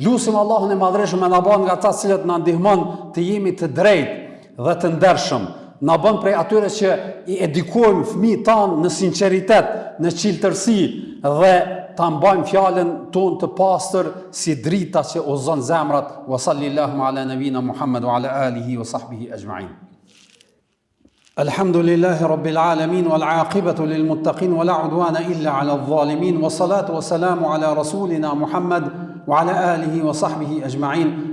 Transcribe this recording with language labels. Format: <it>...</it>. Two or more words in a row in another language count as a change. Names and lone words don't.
<sq>Lusim Allahun e Madhreshëm e na bën nga ata cilët na ndihmon të jemi të drejtë dhe të ndershëm. Na bën prej atyre që i edukojmë fëmijët tanë në sinqeritet, në qiltërsi dhe ta mbajmë fjalën tonë të pastër si drita që uzon zemrat.</sq> <ar>وصلى الله على نبينا محمد وعلى آله وصحبه أجمعين. الحمد لله رب العالمين والعاقبة للمتقين ولا عدوان إلا على الظالمين والصلاة والسلام على رسولنا محمد وعلى آله وصحبه أجمعين.</ar>